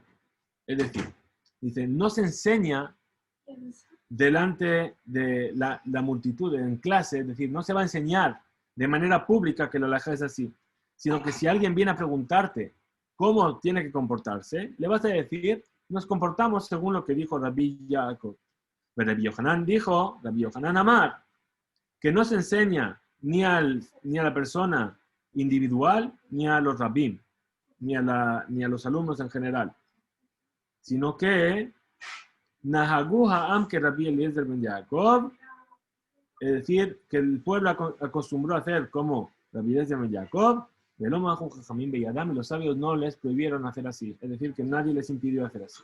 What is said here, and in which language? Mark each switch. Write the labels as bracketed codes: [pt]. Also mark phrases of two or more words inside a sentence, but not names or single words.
[es] Es decir, dice, no se enseña delante de la multitud en clase, es decir, no se va a enseñar de manera pública que la alajá es así, sino que si alguien viene a preguntarte cómo tiene que comportarse, le vas a decir, nos comportamos según lo que dijo Rabbi Yaakov. Pero Rabbi Yohanan dijo, Rabbi Yohanan Amar, que no se enseña ni a la persona individual, ni a los rabín, ni a los alumnos en general, sino que [he] נהגוה עם [es] que Rabbi Eliezer ben Yaakov, es decir, que el pueblo acostumbró a hacer como Rabbi Eliezer ben Yaakov, y los sabios no les prohibieron hacer así, es decir, que nadie les impidió hacer así.